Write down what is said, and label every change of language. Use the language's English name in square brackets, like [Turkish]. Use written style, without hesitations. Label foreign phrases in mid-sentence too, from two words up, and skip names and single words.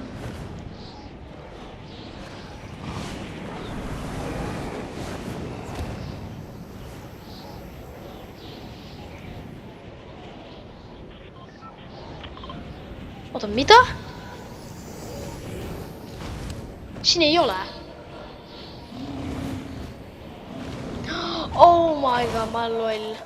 [Estonian] Oota, mida? Siin ei ole. [English] Oh my god, [Estonian] ma olen loll.